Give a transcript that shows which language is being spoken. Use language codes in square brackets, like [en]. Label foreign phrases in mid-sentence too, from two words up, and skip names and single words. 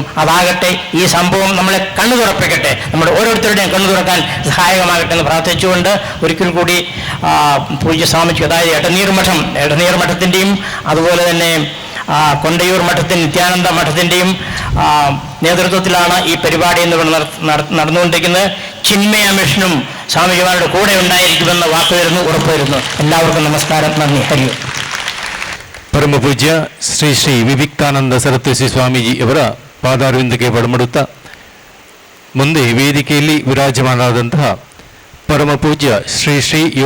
[ml] അതാകട്ടെ, ഈ സംഭവം നമ്മളെ കണ്ണു തുറപ്പിക്കട്ടെ, നമ്മുടെ ഓരോരുത്തരുടെയും കണ്ണു തുറക്കാൻ സഹായകമാകട്ടെ എന്ന് പ്രാർത്ഥിച്ചുകൊണ്ട് ഒരിക്കൽ കൂടി പൂജ്യ സ്വാമിക്ക്, അതായത് എടനീർ മഠത്തിൻ്റെയും അതുപോലെ തന്നെ കൊണ്ടയൂർ മഠത്തിൻ്റെ, നിത്യാനന്ദ മഠത്തിൻ്റെയും നേതൃത്വത്തിലാണ് ഈ പരിപാടി എന്നിവിടെ നടന്നുകൊണ്ടിരിക്കുന്നത്. ചിന്മയ മിഷനും സ്വാമിജിമാരുടെ കൂടെ ഉണ്ടായിരിക്കുമെന്ന് വാക്കുവരുന്നു, ഉറപ്പുവരുന്നു. എല്ലാവർക്കും നമസ്കാരം, നന്ദി, [kn] ಹರಿ. ಪರಮಪೂಜ್ಯ ಶ್ರೀ ಶ್ರೀ ವಿವಿಕ್ತಾನಂದ ಸರಸ್ವತಿ ಸ್ವಾಮೀಜಿ ಅವರ ಪಾದಾರವಿಂದಕ್ಕೆ ಬಡಮಡುತ್ತಾ ಮುಂದೆ ವೇದಿಕೆಯಲ್ಲಿ ವಿರಾಜಮಾನರಾದಂತಹ ಪರಮಪೂಜ್ಯ ಶ್ರೀ ಶ್ರೀ ಯೋಗ